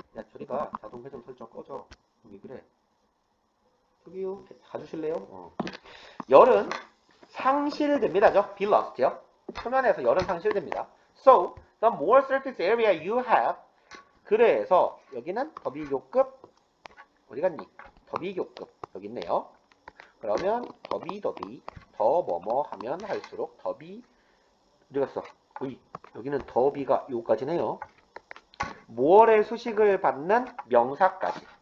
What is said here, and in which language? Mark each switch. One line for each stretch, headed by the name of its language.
Korean: 야, 저리가 자동 회전 설정 꺼져. 왜 그래? 저기요, 가주실래요? 열은 상실됩니다죠.
English: Be lost
Korean: 요. 표면에서 열은 상실됩니다.
English: So, the more surface area you have.
Korean: 그래서 여기는 더 비교급 어디 갔니? 더 비교급 여기 있네요. 그러면 더 뭐뭐 하면 할수록 더비 어디 갔어? 여기는 더비가 요까지네요. 모어의 수식을 받는 명사까지.